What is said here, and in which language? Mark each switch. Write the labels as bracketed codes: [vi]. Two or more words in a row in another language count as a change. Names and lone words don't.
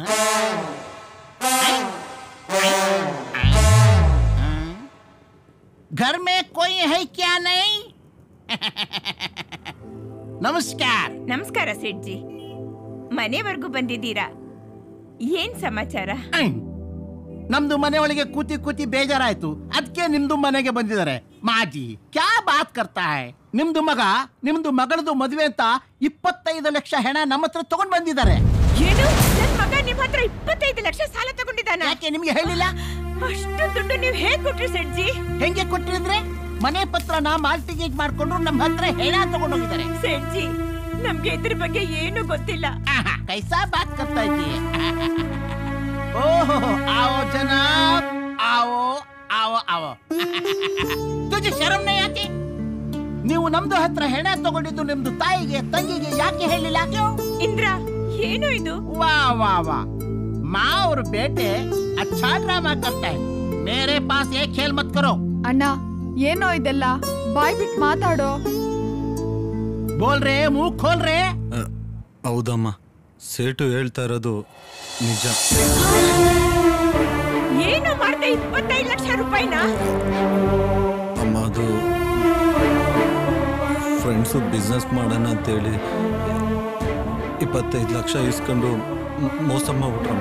[hi] घर में कोई है क्या नहीं? [kn] ನಮಸ್ಕಾರ. ನಮಸ್ಕಾರ ಸೇಠ್ಜಿ, ಮನೆವರೆಗೂ ಬಂದಿದ್ದೀರಾ? ಏನ್ ಸಮಾಚಾರ? ನಮ್ದು ಮನೆ ಒಳಗೆ ಕೂತಿ ಕೂತಿ ಬೇಜಾರಾಯ್ತು, ಅದಕ್ಕೆ ನಿಮ್ದು ಮನೆಗೆ ಬಂದಿದ್ದಾರೆ. [hi] माजी क्या बात करता है? [kn] ನಿಮ್ದು ಮಗಳದು ಮದುವೆ ಅಂತ 25 ಲಕ್ಷ ಹೆಣ ನಮ್ಮ ಹತ್ರ ತಗೊಂಡ್ ಬಂದಿದ್ದಾರೆ. ಏನು, ನನ್ ಮಗ ನಿಮ್ ಹತ್ರ 25 ಲಕ್ಷ ಸಾಲ ತಗೊಂಡಿದ್ದಾನೆ? ಯಾಕೆ ನಿಮ್ಗೆ ಹೇಳಿಲ್ಲ? ಅಷ್ಟು ದುಡ್ಡು ನೀವು ಹೇಗ್ ಕೊಟ್ರಿ ಸೇಠ್ಜಿ? ಹೆಂಗೆ ಕೊಟ್ಟಿದ್ರೆ? ಮನೆ ಪತ್ರನ ಮಾಲ್ಟಿಗೇಜ್ ಮಾಡ್ಕೊಂಡು ನಮ್ಮ ಹತ್ರ ಹೆಣ ತಗೊಂಡೋಗಿದ್ದಾರೆ. ಸೇಠ್ಜಿ, ನಮ್ಗೆ ಇದ್ರ ಬಗ್ಗೆ ಏನು ಗೊತ್ತಿಲ್ಲ. [hi] कैसा बात करता [kn] ಇದ್ದೀಯ? ಓಹೋ, [hi] आओ जनाब, आओ आओ आओ. तुझे शरम नहीं आती? [kn] ನೀವು ನಮ್ದು ಹತ್ರ ಹೆಣ ತಗೊಂಡಿದ್ದು ನಿಮ್ದು ತಾಯಿಗೆ ತಂಗಿಗೆ ಯಾಕೆ ಹೇಳಿಲ್ಲ? ಇಂದ್ರ, ಏನು ಇದು? ವಾ ವಾ ವಾ, [hi] माँ और बेटे अच्छा ड्रामा करता है. मेरे पास ये खेल मत करो. [kn] ಅಣ್ಣ, ಏನೋ ಇದೆಲ್ಲ? ಬಾಯ್ ಬಿಟ್ಟು ಮಾತಾಡೋ. [hi] बोल रहे, मुंह खोल रहे. [kn] ಹೌದಮ್ಮ, ಸೇಟು ಹೇಳ್ತಾ ಇರೋದು ನಿಜ. ಏನು ಮಾಡ್ದೆ 25 ಲಕ್ಷ ರೂಪಾಯಿನ? ಅಮ್ಮ, ಅದು ಫ್ರೆಂಡ್ಸು ಬಿಸ್ನೆಸ್ ಮಾಡೋಣ ಅಂತೇಳಿ 25 ಲಕ್ಷ ಇಸ್ಕೊಂಡು ಮೋಸ ಮಾಡ್ಬಿಟ್ರಮ್ಮ.